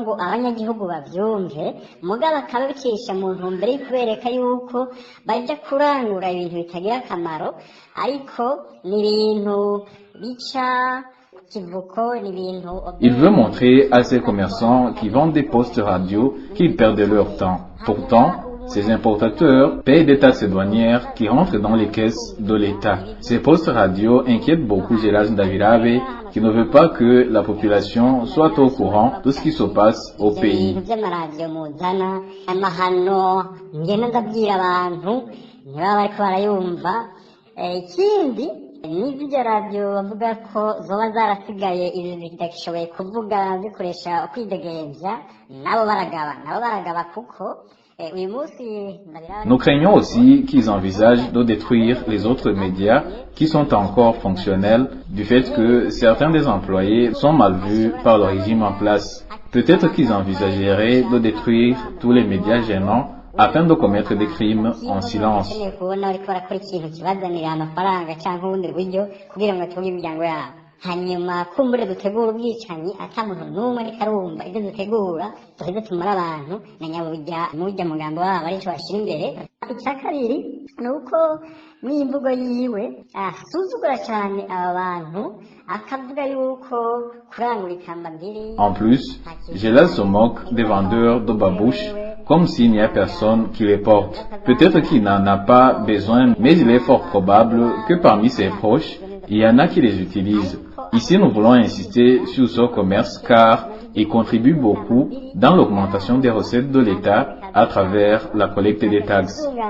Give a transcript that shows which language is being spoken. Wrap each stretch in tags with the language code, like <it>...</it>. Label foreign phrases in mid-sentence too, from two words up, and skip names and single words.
<fr>Il veut montrer à ces commerçants qui vendent des postes radio qu'ils perdent leur temps. Pourtant, ces importateurs payent des taxes douanières qui rentrent dans les caisses de l'État. Ces postes radio inquiètent beaucoup Gerald Ndabirabe, qui ne veut pas que la population soit au courant de ce qui se passe au pays.</fr> <rn>n'izijya radiyo bavuga ko zoba zarasigaye izi zidashoboye kuvuga zikoresha ukwidegembya nabo baragaba kuko</rn> <fr>Nous craignons aussi qu'ils envisagent de détruire les autres médias qui sont encore fonctionnels du fait que certains des employés sont mal vus par le régime en place. Peut-être qu'ils envisageraient de détruire tous les médias gênants afin de commettre des crimes en silence.</fr> <rn>hanyuma kumbure dutegura ubwicanyi atamuntu n'umwe ariko arumva ibyo dutegura duheze tumara abantu na nyabujya n'ujya mugambo wabo ari cyo bashira imbere. Icya kabiri ni uko n'imvugo yiwe asuzugura cyane aba bantu akavuga yuko kurangura ikamba mbiri.</rn> <fr>En plus, Gerald se moque des vendeurs de babouches comme s'il n'y a personne qui les porte. Peut-être qu'il n'en a pas besoin, mais il est fort probable que parmi ses proches, il y en a qui les utilisent. Ici, nous voulons insister sur ce commerce car il contribue beaucoup dans l'augmentation des recettes de l'État à travers la collecte des taxes.</fr>